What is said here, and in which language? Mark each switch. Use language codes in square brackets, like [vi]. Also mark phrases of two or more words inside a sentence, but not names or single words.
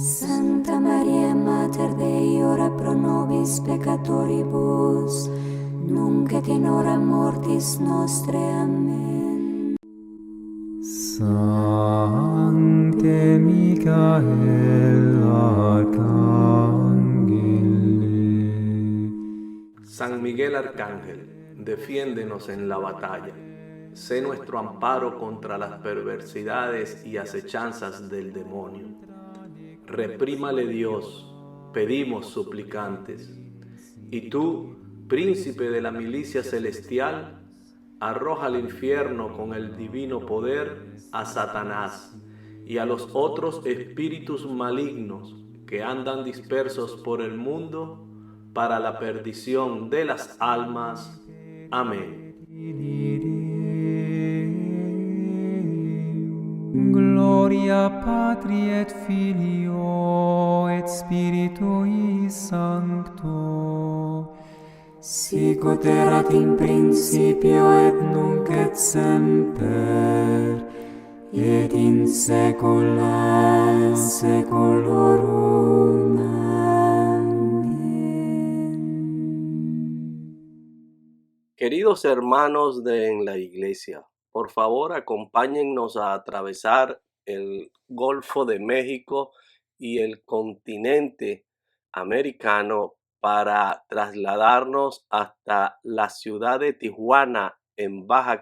[la] Santa Maria, Mater Dei, ora pro nobis peccatoribus, nunc et in hora mortis nostre. Amen. Sancte Michael, Arcangel. [es] San Miguel Arcángel, defiéndenos en la batalla. Sé nuestro amparo contra las perversidades y acechanzas del demonio. Reprímale Dios, pedimos suplicantes. Y tú, príncipe de la milicia celestial, arroja al infierno con el divino poder a Satanás y a los otros espíritus malignos que andan dispersos por el mundo para la perdición de las almas. Amén. [la] Gloria Patri et Filio et Spiritui Sancto, Sicut erat in principio et nunc et semper, et in saecula saeculorum. [es] Queridos hermanos en la iglesia, por favor acompáñennos a atravesar el Golfo de México y el continente americano para trasladarnos hasta la ciudad de Tijuana, en Baja